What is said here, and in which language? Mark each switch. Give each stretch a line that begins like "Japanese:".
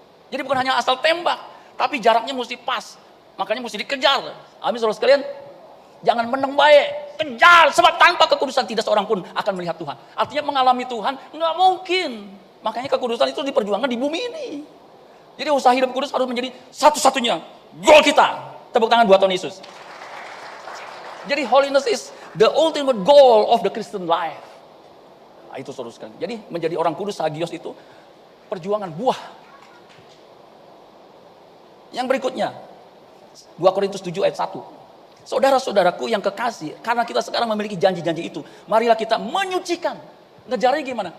Indonesian: Jadi bukan hanya asal tembak, tapi jaraknya mesti pas. Makanya mesti dikejar. Amin saudara sekalian. Jangan meneng baik, kejar. Sebab tanpa kekudusan tidak seorang pun akan melihat Tuhan. Artinya mengalami Tuhan nggak mungkin. Makanya kekudusan itu diperjuangkan di bumi ini. Jadi usaha hidup kudus harus menjadi satu-satunya goal kita. Tepuk tangan buat Tuhan Yesus.
English: Jadi holiness is the ultimate goal of the Christian life.
Indonesian: Nah, itu saudara sekalian. Jadi menjadi orang kudus, hagios itu perjuangan buah. Yang berikutnya, 2 Korintus 7 ayat 1. Saudara-saudaraku yang kekasih, karena kita sekarang memiliki janji-janji itu, marilah kita menyucikan. Ngejarnya gimana?